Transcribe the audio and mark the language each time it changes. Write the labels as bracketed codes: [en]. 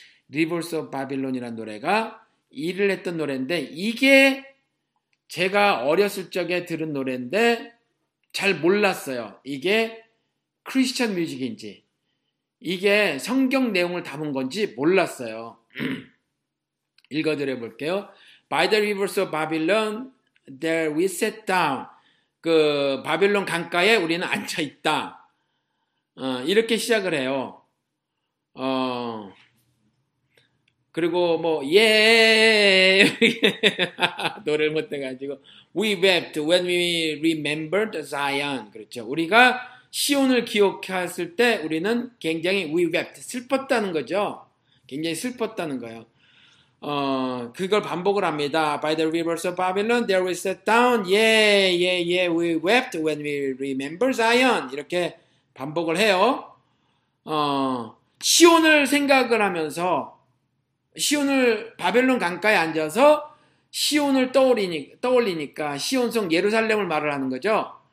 [ko] Rivers of Babylon이라는 노래가 1위를 했던 노래인데 이게 제가 어렸을 적에 들은 노래인데 잘 몰랐어요. 이게 크리스천 뮤직인지 이게 성경 내용을 담은 건지 몰랐어요. 읽어드려 볼게요. [en] By the rivers of Babylon, there we sat down. [ko] 그 바빌론 강가에 우리는 앉아 있다. 이렇게 시작을 해요. 그리고 뭐 예 노래를 못해가지고 [en] we wept when we remembered Zion. [ko] 그렇죠. 우리가 시온을 기억했을 때 우리는 굉장히 [en] we wept, [ko] 슬펐다는 거죠. 굉장히 슬펐다는 거예요. 그걸 반복을 합니다. [en] By the rivers of Babylon, there we sat down. Yeah, yeah, yeah, we wept when we remember Zion. [ko] 이렇게 반복을 해요. 시온을 생각을 하면서, 시온을 바벨론 강가에 앉아서 시온을 떠올리니까 시온성 예루살렘을 말을 하는 거죠.